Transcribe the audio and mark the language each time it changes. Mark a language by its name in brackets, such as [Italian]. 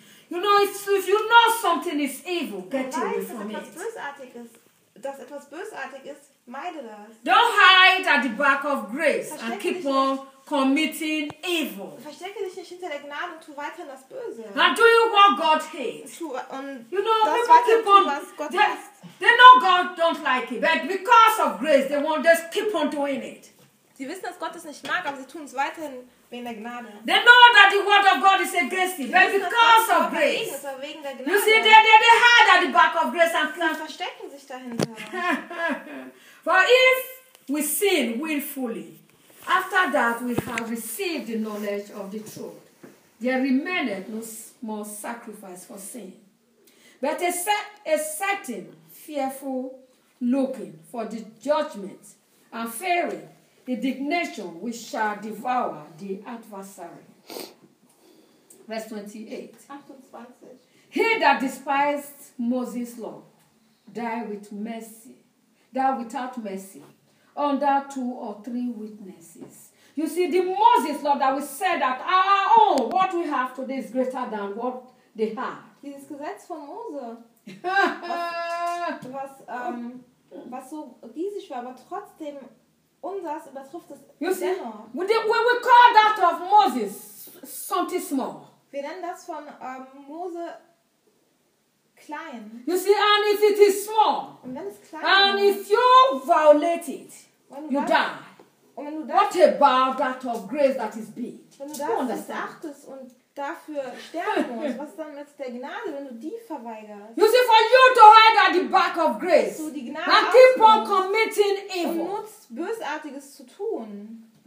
[English] You know, if you know something is evil, get away from it. [German] Dass etwas bösartig ist, meide das. [English] Don't hide at the back of grace and keep on committing evil. [German] Verstecke dich nicht hinter der Gnade und tu weiter das Böse. [English] And do you what God hates? You know, das people keep on. They know God don't like it, but because of grace, they won't just keep on doing it. [German] Sie wissen, dass Gott es nicht mag, aber sie tun es weiterhin wegen der Gnade. [English] They know that the word of God is against them, but because of grace. You see, they hide at the back of grace and [German] sie verstecken sich dahinter. [English] For if we sin willfully, after that we have received the knowledge of the truth, there remaineth no more sacrifice for sin. But a certain fearful looking for the judgment and fearing indignation which shall devour the adversary. Verse 28. He that despised Moses' law died with mercy, died without mercy, under two or three witnesses. You see, the Moses' law that we said that our own, what we have today is greater than what they have. [German] Dieses Gesetz von Mose, was so riesig war, aber trotzdem unseres übertrifft es dennoch. [English] We call that of Moses something small. [German] Wir nennen das von Mose klein. [English] You see, and if it is small, [German] und wenn es klein [English] and [German] ist, [English] if you violate it, you die. [German] Und wenn du das, [English] what about that of grace that is big? [German] Wenn du das missachtest und dafür sterben musst, was dann mit der Gnade, wenn du die verweigerst? [English] You see, for you to hide at the back of grace and keep on committing evil. [German] Und nutzt Bösartiges zu tun.